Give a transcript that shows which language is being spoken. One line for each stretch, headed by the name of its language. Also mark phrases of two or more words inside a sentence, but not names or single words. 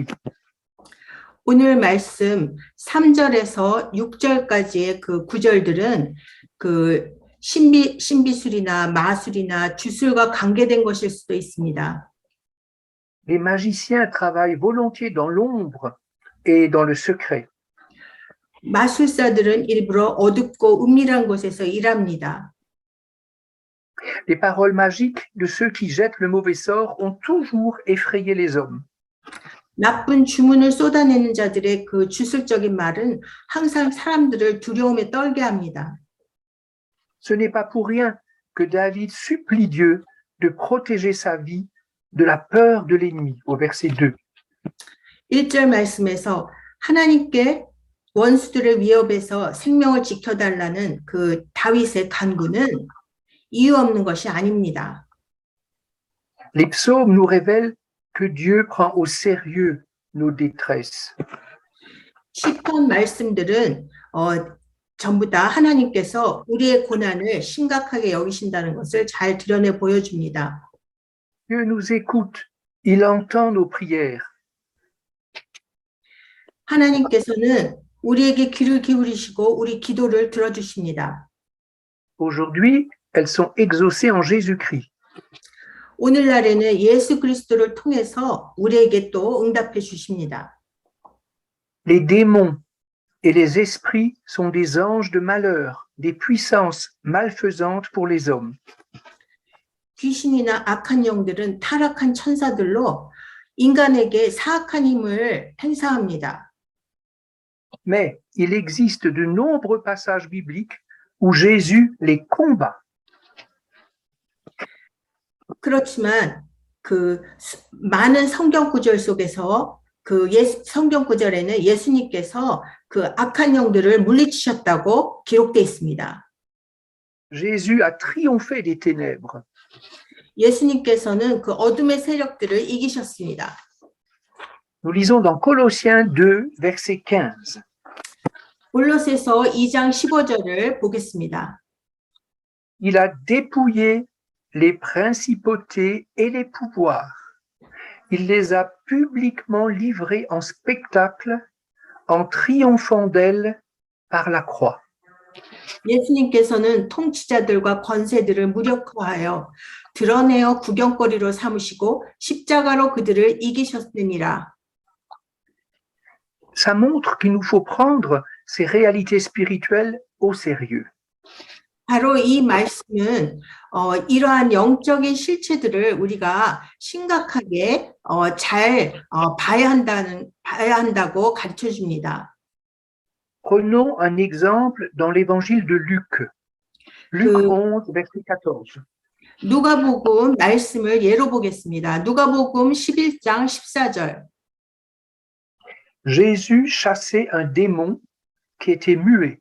Korean: 오늘 말씀 3절에서 6절까지의 그 구절들은 그 신비술이나 마술이나 주술과 관계된 것일 수도 있습니다.
French: Les magiciens travaillent volontiers dans l'ombre et dans le secret.
Korean: 마술사들은 일부러 어둡고 은밀한 곳에서 일합니다.
French: Les paroles magiques de ceux qui jettent le mauvais sort ont toujours effrayé les hommes.
Korean: 나쁜 주문을 쏟아내는 자들의 그 주술적인 말은 항상 사람들을 두려움에 떨게 합니다.
French: Ce n'est pas pour rien que David supplie Dieu de protéger sa vie de la peur de l'ennemi, au verset 2.
Korean: 1절 말씀에서 하나님께 원수들의 위협에서 생명을 지켜달라는 그 다윗의 간구는 이유 없는 것이 아닙니다.
French: Les psaumes nous révèlent que Dieu prend au sérieux nos détresses.
Korean: 시편 말씀들은 전부 다 하나님께서 우리의 고난을 심각하게 여기신다는 것을 잘 드러내 보여줍니다.
French: Dieu nous écoute, il entend nos prières.
Korean: 하나님께서는 우리에게 귀를 기울이시고 우리 기도를 들어주십니다.
French: Aujourd'hui, elles sont exaucées en Jésus-Christ.
Korean: 오늘날에는 예수 그리스도를 통해서 우리에게 또 응답해 주십니다.
French: Les démons et les esprits sont des anges de malheur, des puissances malfaisantes pour les hommes.
Korean: 귀신이나 악한 영들은 타락한 천사들로 인간에게 사악한 힘을 행사합니다.
French: Mais il existe de nombreux passages bibliques où Jésus les combat.
Korean: 그렇지만 그 많은 성경 구절 속에서 그 성경 구절에는 예수님께서 그 악한 영들을 물리치셨다고 기록되어 있습니다.
French: Jésus a triomphé des ténèbres.
Korean: 예수님께서는 그 어둠의 세력들을 이기셨습니다.
French: Nous lisons dans Colossiens 2, verset 15.
Korean: 골로새서 2장 15절을 보겠습니다.
French: Il a dépouillé les principautés et les pouvoirs. Il les a publiquement livrés en spectacle en triomphant d'elles par la croix.
Korean: 예수님께서는 통치자들과 권세들을 무력화하여 드러내어 구경거리로 삼으시고 십자가로 그들을 이기셨느니라.
French: Ça montre qu'il nous faut prendre ces réalités spirituelles au sérieux.
Korean: 바로 이 말씀은 이러한 영적인 실체들을 우리가 심각하게 잘 봐야 한다고 가르쳐 줍니다.
French: Prenons un exemple dans l'évangile de Luc. Luc 11, verset 14.
Korean: 누가복음 말씀을 예로 보겠습니다. 누가복음 11장 14절.
French: Jésus chassait un démon qui était muet.